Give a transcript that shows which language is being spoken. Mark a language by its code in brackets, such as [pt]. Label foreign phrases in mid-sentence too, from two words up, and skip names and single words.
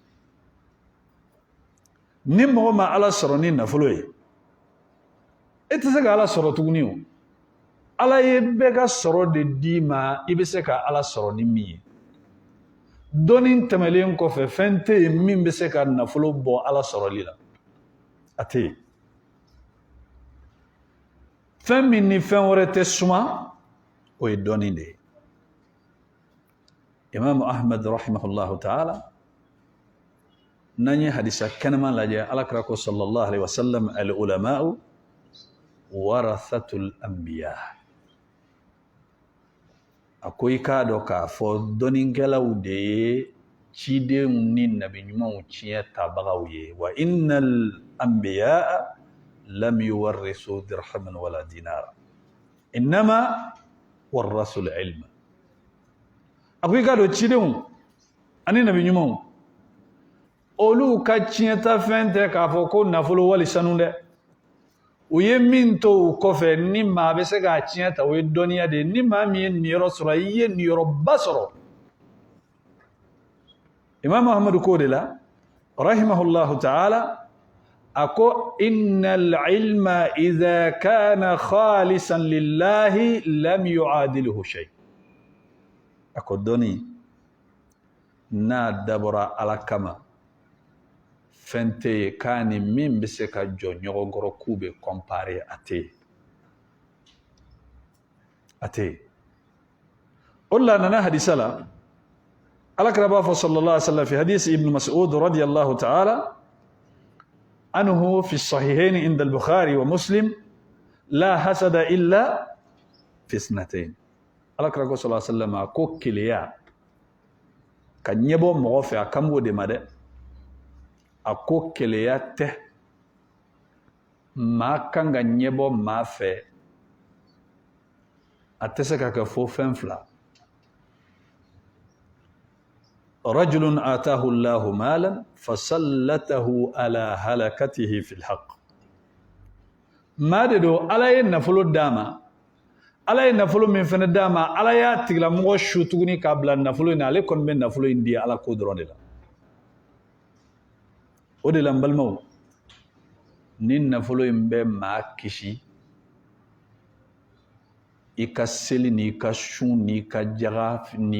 [bm] ni mɔgɔ ma ala sɔrɔ ni nafolo ye e tɛ se ka ala sɔrɔ tuguni o ala ye bɛɛ ka sɔrɔ de d'i ma i bɛ se ka ala sɔrɔ ni min ye dɔnni tɛmɛlen kɔfɛ fɛn tɛ yen min bɛ se ka nafolo bɔ ala sɔrɔli la a tɛ yen fɛn min ni fɛn wɛrɛ tɛ suma o ye dɔnni de ye imam ahmad [ar] رحمه الله تعالى [bm] n'an ye hadisa kɛnɛma lajɛ alakira ko [ar] صلى الله عليه وسلم العلماء ورثة الأنبياء [bm] a ko i k'a dɔn k'a fɔ dɔnnikɛlaw de ye cidenw ni nabi ɲumanw tiɲɛ tabagaw ye [ar] وإن الأنبياء لم يورثوا درهما ولا دينارا إنما ورثوا العلم [bm] a ko i k'a dɔn cidenw ani nabi ɲumanw olu ka tiɲɛta fɛn tɛ k'a fɔ ko nafolo wali sanu dɛ u ye min to u kɔfɛ ni maa bɛ se k'a tiɲɛ ta o ye dɔnniya de ye ni maa min ye niyɔrɔ sɔrɔ i ye niyɔrɔba sɔrɔ imam ahmadu ko de la [ar] رحمه الله تعالى [bm] a ko [ar] إن العلم إذا كان خالصا لله لم يعدله شيء [bm] a ko dɔnni n'a dabɔra ala kama fɛn tɛ yen k'a ni min bɛ se ka jɔ ɲɔgɔn kɔrɔ k'u bɛ kɔnpare a tɛ yen a tɛ yen o de la a nana hadisa la alakira b'a fɔ [ar] صلى الله عليه وسلم في حديث ابن مسعود رضي الله تعالى عنه في الصحيحين عند البخاري ومسلم لا حسد إلا في اثنتين [bm] alakira ko [ar] صلى الله عليه وسلم [bm] a ko keleya ka ɲɛbɔ mɔgɔ fɛ a kan b'o de ma dɛ a ko keleya tɛ maa kan ka ɲɛbɔ maa fɛ a tɛ se ka kɛ fo fɛn fila [ar] رجل آتاه الله مالا فسلطه على هلكته في الحق [bm] maa de don ala ye nafolo d'a ma ala ye nafolo min fɛnɛ d'a ma ala y'a tigilamɔgɔ su tuguni k'a bila nafolo in na ale kɔni bɛ nafolo in di ala ko dɔrɔn de la o de la n balimaw ni nafolo in bɛ maa kisi i ka seli n'i ka sun n'i ka jaga n'i